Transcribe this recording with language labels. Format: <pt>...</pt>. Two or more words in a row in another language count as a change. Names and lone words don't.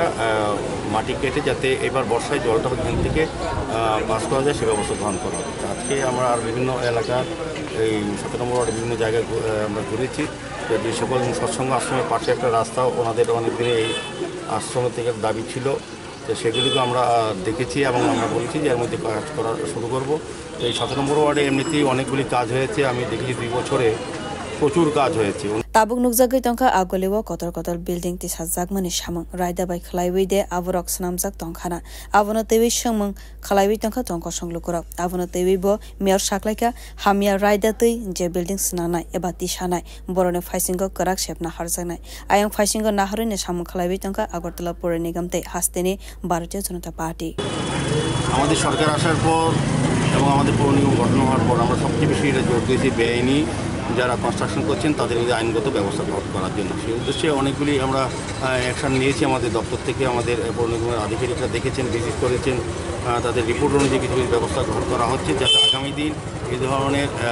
<bn>মাটি কেটে যাতে এবার বর্ষায় জলটা এখান থেকে পাস করা যায় সে ব্যবস্থা গ্রহণ করা হবে আজকে আমরা আর বিভিন্ন এলাকার এই 17 নম্বর ওয়ার্ডে বিভিন্ন জায়গায় আমরা ঘুরেছি যে সকল সৎসঙ্গ আশ্রমের পাশে একটা রাস্তা ওনাদের অনেকদিনে এই আশ্রম থেকে দাবি ছিল তো সেগুলিকে আমরা দেখেছি এবং আমরা বলছি যে এর মধ্যে কাজ করা শুরু করব এই 17 নম্বর ওয়ার্ডে এমনিতেই অনেকগুলি কাজ হয়েছে আমি দেখেছি 2 বছরে প্রচুর কাজ হয়েছে</bn> <trp>Tabuk nukzagai tongka agolewo kotor building tisa zagmani shamang raida bai khlaiwi de avorok snamjak tongkhana abono tewi shangmang khlaiwi tongka tongko songlukura abono tewi bo mayor shaklaika hamia raida tei je building snanai eba tisanai borone phaisingo karak shepna harjanai ayang phaisingo naharine shamang khlaiwi tongka agortala pore nigam tei hasteni Bharatiya Janata Party</trp> <bn>আমাদের সরকার আসার পর এবং আমাদের পৌর নিগম গঠন হওয়ার পর আমরা সবচেয়ে বেশি এটা জোর দিয়েছি বেআইনি যারা কনস্ট্রাকশন করছেন তাদের মধ্যে আইনগত ব্যবস্থা গ্রহণ করার জন্য সেই উদ্দেশ্যে অনেকগুলি আমরা অ্যাকশন নিয়েছি আমাদের দপ্তর থেকে আমাদের পৌর নিগমের আধিকারিকরা দেখেছেন ভিজিট করেছেন তাদের রিপোর্ট অনুযায়ী কিছু ব্যবস্থা গ্রহণ করা হচ্ছে যাতে আগামী দিন এই ধরনের</bn>